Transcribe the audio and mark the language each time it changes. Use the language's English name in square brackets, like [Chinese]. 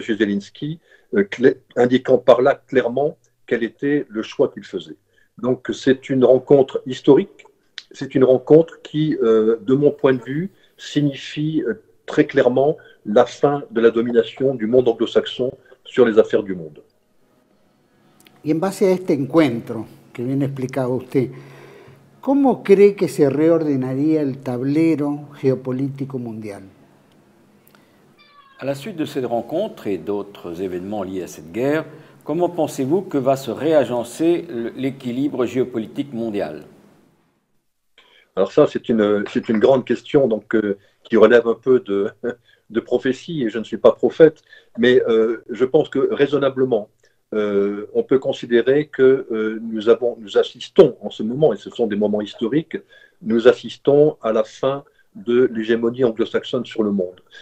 [French] Zelensky, indiquant par là clairement quel était le choix qu'il faisait. Donc c'est une rencontre historique, c'est une rencontre qui, de mon point de vue, signifie très clairement la fin de la domination du monde anglo-saxon sur les affaires du monde. [Spanish] Y en base a este encuentro que bien explicaba usted, ¿cómo cree que se reordenaría el tablero geopolítico mundial? [French] À la suite de cette rencontre et d'autres événements liés à cette guerre, comment pensez-vous que va se réagencer l'équilibre géopolitique mondial? Alors ça, c'est une grande question donc, qui relève un peu de prophétie, et je ne suis pas prophète, mais je pense que raisonnablement, on peut considérer que nous assistons en ce moment, et ce sont des moments historiques, nous assistons à la fin de l'hégémonie anglo-saxonne sur le monde.